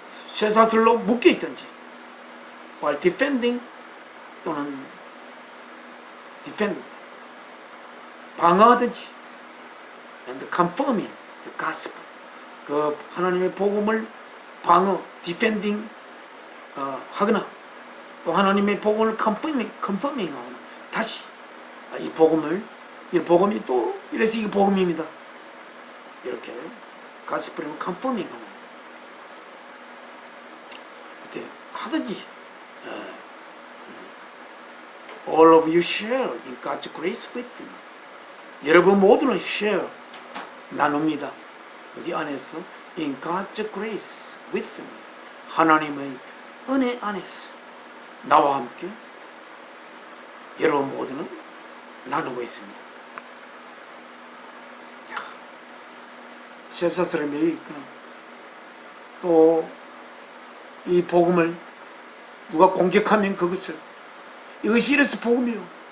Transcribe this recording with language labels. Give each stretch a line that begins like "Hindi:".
Korean: 쇠사슬로 묶여 있든지
English: while defending
Korean: 또는 defend 방어하든지
English: and confirming the gospel
Korean: 그 하나님의 복음을 방어 defending 하거나 또 하나님의 복음을 confirming 하거나 다시 이 복음이 또 이래서 이게 복음입니다. 이렇게 gospel을 confirming 하는 이렇게 하든지
English: all of you share in God's grace with me
Korean: 여러분 모두는 share 나눕니다. 어디 안에서
English: in God's grace with me
Korean: 하나님의 은혜 안에서 나와 함께 여러분 모두는 나누고 있습니다. 쇠사슬에 매여 있거나 또 이 복음을 누가 공격하면 이것이 이래서 복음이요.